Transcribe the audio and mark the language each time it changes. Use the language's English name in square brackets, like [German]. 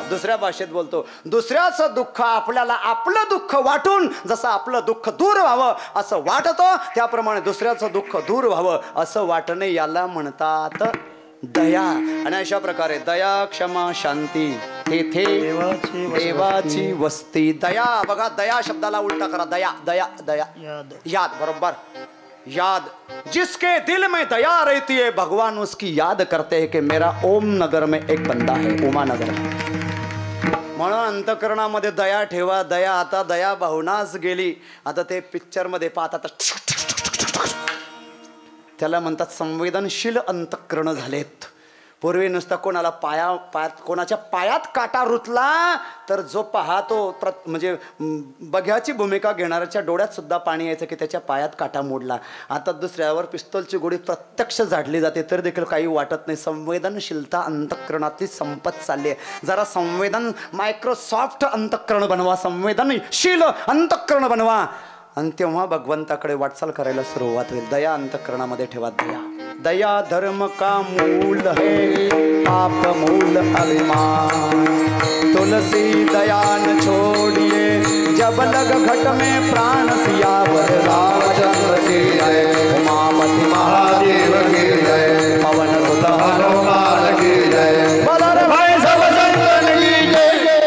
[Marathi] दुसऱ्या भाषेत बोलतो, दुसऱ्याचं दुःख आपल्याला आपलं दुःख वाटून जसं आपलं दुःख दूर व्हावं असं वाटतं त्याप्रमाणे दुसऱ्याचं दुःख दूर व्हावं असं वाटणे याला म्हणतात दया. आणि अशा प्रकारे दया क्षमा शांती तेथे देवाची वस्ती. दया बघा, दया शब्दाला उलटा करा. दया दया दया याद. बरोबर याद. [Hindi] जिसके दिल में दया रहती है भगवान उसकी याद करते हैं कि मेरा ओम नगर में एक बंदा है, उमानगर. [Marathi] म्हणून अंतकरणामध्ये दया ठेवा. दया आता दया भावनाच गेली. आता ते पिक्चर मध्ये पाहतात त्याला म्हणतात संवेदनशील अंतकरण झालेत. पूर्वी नुसतं कोणाच्या पायात काटा रुतला तर जो पाहतो म्हणजे बघ्याची भूमिका घेणाऱ्याच्या डोळ्यात सुद्धा पाणी यायचं की त्याच्या पायात काटा मोडला. आता दुसऱ्यावर पिस्तोलची गोळी प्रत्यक्ष झाडली जाते तर देखील काही वाटत नाही. संवेदनशीलता अंतःकरणातली संपत चालली आहे. जरा मायक्रोसॉफ्ट अंतःकरण बनवा, संवेदनशील अंतःकरण बनवा आणि तेव्हा भगवंताकडे वाटचाल करायला सुरुवात होईल. दया अंतःकरणामध्ये ठेवा. [Hindi] दया दया धर्म का मूल है, पाप मूल अभिमान. तुलसी दया न छोड़िए जब लग घट में प्राण सियावर. रामचंद्र की जय, उमापति महादेव की जय, पवन सुत हनुमान की जय, बलर भाई सब संतन की जय.